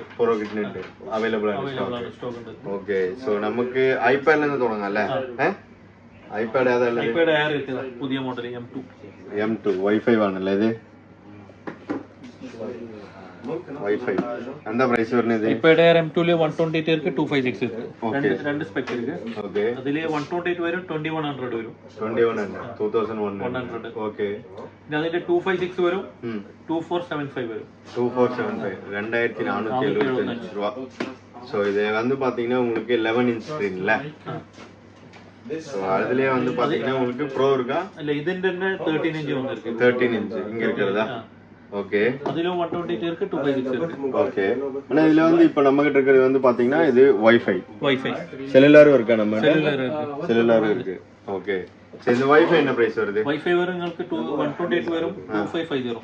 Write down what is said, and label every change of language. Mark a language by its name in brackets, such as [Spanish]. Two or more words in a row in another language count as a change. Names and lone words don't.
[Malayalam] പ്രോ കിട്ടുന്നുണ്ട്, അവൈലബിൾ ആണ്, സ്റ്റോക്ക് ഉണ്ട്. ഓക്കെ. സോ നമുക്ക് ഐപാഡിൽ നിന്ന് തുടങ്ങാം അല്ലേ? ഐപാഡ് ഏതല്ല? ഐപാഡ് എയർ ഇருக்கு, പുതിയ മോഡൽ M2 വൈഫൈ ആണല്ലേ ഇത്? വൈഫൈ എന്താ പ്രൈസ് വരുന്നത്? [Tamil] iPad Air M2 ல 128 இருக்கு, 256 இருக்கு. ரெண்டு ஸ்பெக் இருக்கு. ஓகே. [Malayalam] അതിലെ 128 വരും, 2100 വരും. 2100 ഓക്കെ. പിന്നെ അതിന്റെ 256 വരും, 2475 വരും. 2475 2475 രൂപ. [Tamil] சோ இது வந்து பாத்தீங்கன்னா உங்களுக்கு 11 inch ஸ்கிரீன் இல்ல? சோ அதுலயே வந்து பாத்தீங்கன்னா உங்களுக்கு ப்ரோ இருக்கா? இல்ல, [Malayalam] ഇതിന്റെ തന്നെ 13 inch வந்திருக்கு. [Tamil] 13 inch இங்க இருக்குறதா? ஓகே. அதுல 128 இருக்கு, 256 இருக்கு. ஓகே. ஆனா இதுல வந்து இப்ப நம்ம கிட்ட இருக்குது வந்து பாத்தீங்கன்னா இது வைஃபை. செல்லுலாரும் இருக்கா நம்ம கிட்ட? செல்லுலாரும் இருக்கு. ஓகே. சோ இந்த வைஃபை என்ன பிரைஸ் வருது? வைஃபை வரும் உங்களுக்கு 128 வரும், 2550.